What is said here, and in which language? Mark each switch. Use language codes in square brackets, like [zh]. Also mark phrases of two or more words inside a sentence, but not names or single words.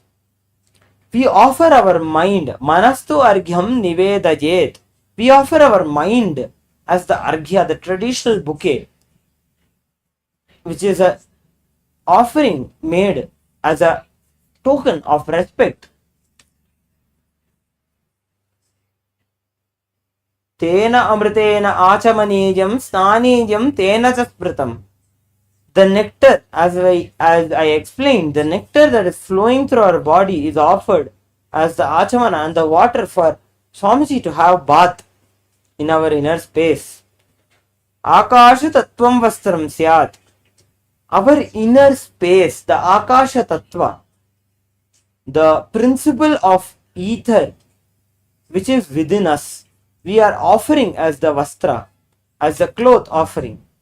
[en] We offer our mind, [sa] मनस्तु अर्घ्यं निवेदयेत्. [en] We offer our mind as the Arghya, the traditional bouquet, which is a offering made as a token of respect. [sa] तेन अमृतेन आचमनीयं स्नानीयं तेन चस्प्रतम्. [en] The nectar, as I explained, the nectar that is flowing through our body is offered as the achamana and the water for Swamiji to have bath in our inner space. [sa] आकाश तत्त्वं वस्त्रं स्यात्. [en] Our inner space, the [sa] आकाश तत्त्व, [en] the principle of ether which is within us, we are offering as the Vastra, as the cloth offering.